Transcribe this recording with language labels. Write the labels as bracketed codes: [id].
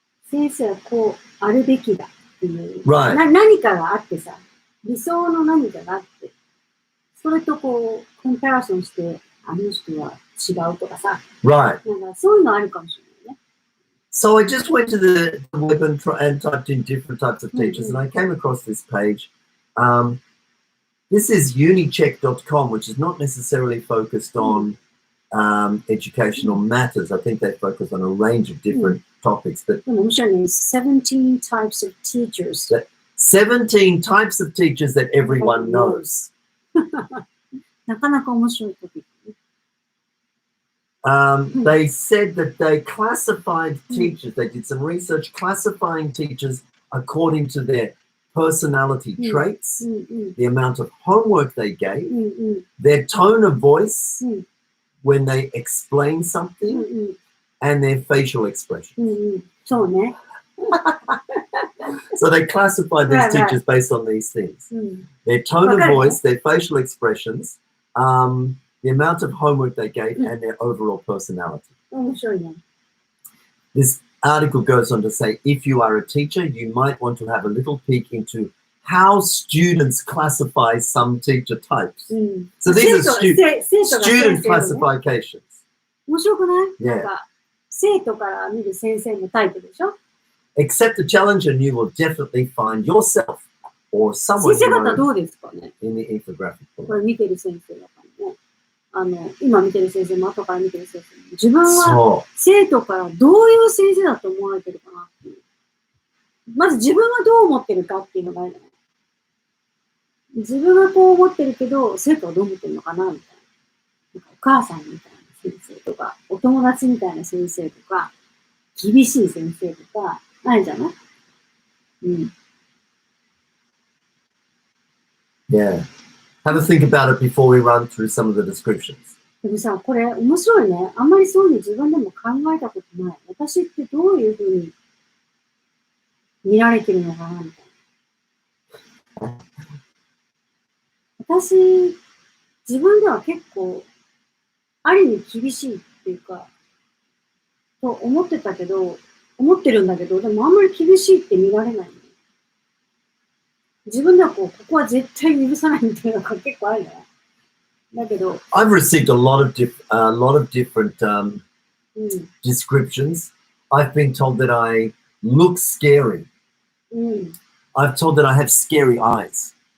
[ja] 先生はこうあるべきだっていう、何かがあってさ、理想の何かがあって、それとこう、コンパラソンして、あの人は違うとかさ、なんかそういうのあるかもしれないね。 [en] So I just went to the web and typed in different types of teachers, and I came across this page. This is unicheck.com, which is not necessarily focused on educational matters. I think they focus on a range of different topics. But 17 types of teachers. 17 types of teachers that everyone knows. [ja] なかなか面白いトピックね。 [en] They said that they classified teachers, they did some research classifying teachers according to their personality traits, the amount of homework they gave, their tone of voice when they explain something, and their facial expression. [ja] そうね。 [en] So they classified these teachers based on these things. Their tone of voice, their facial expressions, the amount of homework they gave, and their overall personality. [ja] 面白いね。 [en] This article goes on to say, if you are a teacher, you might want to have a little peek into how students classify some teacher types. So these are student classifications. [ja] 面白くない？なんか生徒から見る先生のタイプでしょ？ [en] Accept the challenge and you will definitely find yourself or someone [ja] 先生方どうですかね？ [en] in the infographic. [ja] これ見てる先生だからね。今見てる先生も後から見てる先生も自分は生徒からどういう先生だと思われてるかなっていう。まず自分はどう思ってるかっていうのがあるじゃない。自分はこう思ってるけど生徒はどう思ってるのかなみたいな。なんかお母さんみたいな先生とか、お友達みたいな先生とか、厳しい先生とか、ないじゃない？ [en] Yeah. Have a think about it before we run through some of the descriptions. [ja] でもさ、これ面白いね。あんまりそういうの自分でも考えたことない。私ってどういうふうに見られてるのかなみたいな。私、自分では結構、ある意味厳しいっていうか、と思ってるんだけど、でもあんまり厳しいって見られない、ね。自分ではここは絶対許さないみたいなのが結構あるじゃない。だけど、 [en] I've received a lot of different descriptions. I've been told that I look scary. I've told that I have scary eyes.